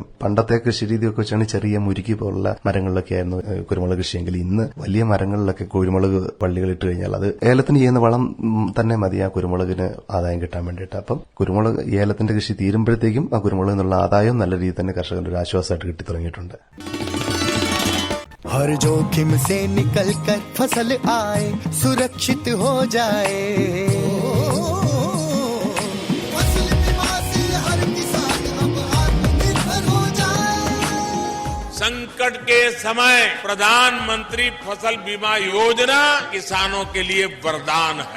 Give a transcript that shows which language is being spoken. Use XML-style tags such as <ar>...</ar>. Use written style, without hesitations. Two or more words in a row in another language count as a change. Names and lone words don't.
<ml>പണ്ടത്തെ കൃഷി രീതിയൊക്കെ വെച്ചാണ് ചെറിയ മുരുക്കി പോലുള്ള മരങ്ങളിലൊക്കെ ആയിരുന്നു കുരുമുളക് കൃഷിയെങ്കിൽ ഇന്ന് വലിയ മരങ്ങളിലൊക്കെ കുരുമുളക് വള്ളികൾ ഇട്ട് കഴിഞ്ഞാൽ അത് ഏലത്തിന് ചെയ്യുന്ന വളം തന്നെ മതി ആ കുരുമുളകിന് ആദായം കിട്ടാൻ വേണ്ടിയിട്ട്. അപ്പം കുരുമുളക് ഏലത്തിന്റെ കൃഷി തീരുമ്പോഴത്തേക്കും ആ കുരുമുളകിൽ നിന്നുള്ള ആദായം നല്ല രീതിയിൽ തന്നെ കർഷകൻ ഒരു ആശ്വാസമായിട്ട് കിട്ടി തുടങ്ങിയിട്ടുണ്ട്.</ml> <hi>हर जोखिम से निकल कर फसल आए, सुरक्षित हो जाए, फसल बीमा से हर किसान अब आत्मनिर्भर हो जाए। संकट के समय प्रधानमंत्री फसल बीमा योजना किसानों के लिए वरदान है।</hi>